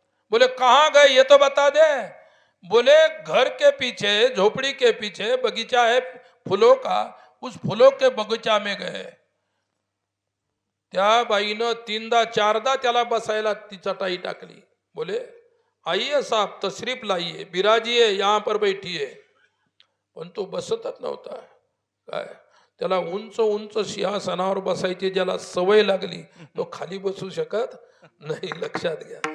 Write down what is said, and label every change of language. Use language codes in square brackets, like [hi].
[hi] बोले कहाँ गए ये तो बता दे. बोले घर के पीछे, झोपड़ी के पीछे बगीचा है फूलों का, उस फूलों के बगीचा में गए. [mr] त्या बाईनं 3दा 4दा त्याला बसायला ती चटाई टाकली. [hi] बोले आइए साहब तशरीफ लाइए, बिराजिए, यहाँ पर बैठिए. [mr] पण तो बसतच नव्हता. काय त्याला उंच उंच सिंहासनावर बसायची ज्याला सवय लागली तो खाली बसू शकत नाही. लक्षात घ्या.